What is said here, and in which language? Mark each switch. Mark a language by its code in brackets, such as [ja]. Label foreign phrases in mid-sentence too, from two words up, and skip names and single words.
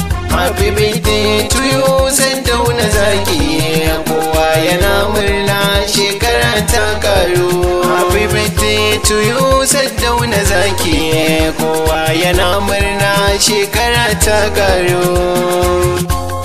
[en] Happy birthday to you, Saddauna Zaki. [ha] Kowa yana murna, shekara ta karu. [en] Happy birthday to you, Saddauna Zaki. [ha] Kowa yana murna, shekara ta karu.